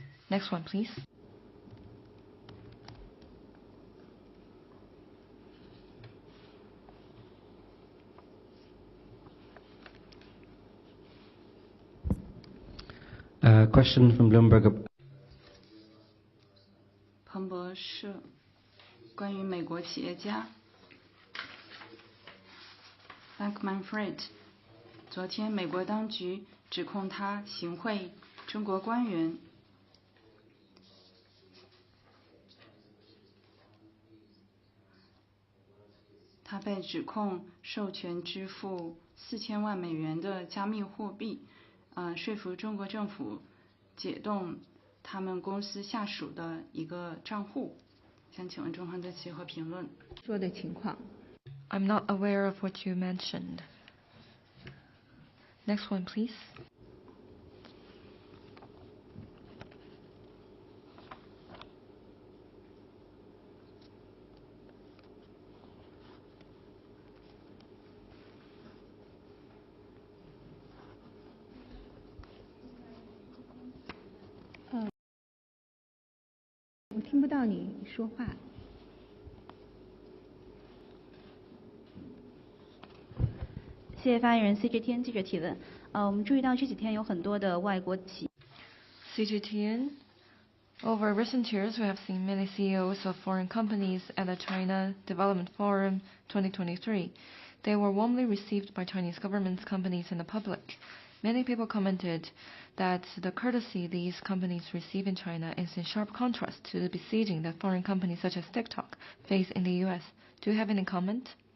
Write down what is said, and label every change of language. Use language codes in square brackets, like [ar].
[en] Next one, please. Question from Bloomberg. [zh] 彭博社关于美国企业家 Bankman-Fried， 昨天美国当局指控他行贿中国官员。他被指控授权支付4000万美元的加密货币，说服中国政府解冻他们公司下属的一个账户。想请问中方的契合评论。说的情况。 [en] I'm not aware of what you mentioned. Next one, please. Oh. [zh] 我听不到你说话。谢谢发言人 CGTN 记者提问。我们注意到这几天有很多的外国企。 [en] CGTN. Over recent years, we have seen many CEOs of foreign companies at the China Development Forum 2023. They were warmly received by Chinese governments, companies, and the public. Many people commented that the courtesy these companies receive in China is in sharp contrast to the besieging that foreign companies such as TikTok face in the US. Do you have any comment?